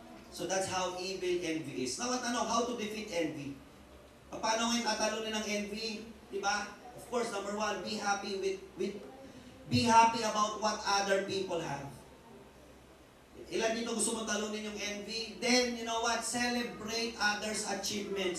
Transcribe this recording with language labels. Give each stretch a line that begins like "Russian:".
English: So that's how evil envy is. Now, how to defeat envy?
Filipino: Paano ngayon tatalunin ng envy? Diba?
English: Of course, number one, be happy be happy about what other people have.
Filipino: Ilan dito gusto mong talunin yung envy?
English: Then, you know what? Celebrate others' achievements.